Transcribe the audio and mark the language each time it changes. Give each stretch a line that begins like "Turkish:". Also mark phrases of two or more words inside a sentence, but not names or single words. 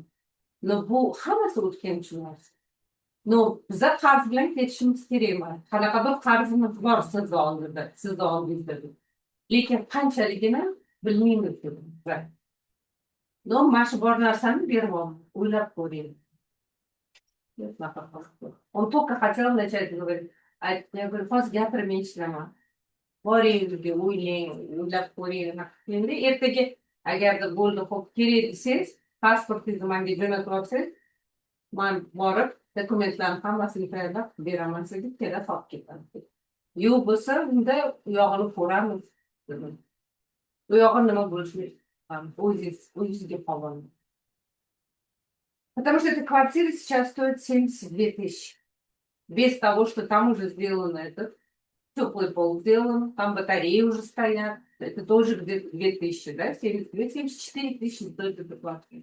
Uzbek: No, bu hammasi o'tgan uchun narsa. No, biza qarz bilan ketishimiz kerak emas. Qanaqa bir qarzimiz bor siz oldingizda. Lekin qanchaligini bilmaymiz dedim. No, mana shu bor narsani beryapman. O'ylab ko'ring.
Russian: Он только хотел начать говорить. Я говорю:
Uzbek: hozir gapirmay ishlama. Boring uyga, o'ylang, o'ylab ko'ring. Endi ertaga agarda bo'ldi, xo'p, kerak desangiz, pasportingizni menga jo'natib olsangiz, men borib dokumentlarni hammasini tayyorlab beraman sizga, kelib olib ketadi. Yo'q bo'lsa, unda u yog'ini ko'ramiz. U yog'i nima bo'lishi o'zingizga qoladi.
Russian: Потому что эта квартира сейчас стоит 72 тысячи. Без того, что там уже сделано этот теплый пол сделан, там батареи уже стоят. Это тоже где-то 2 тысячи, да? 74 тысячи стоит эта квартира.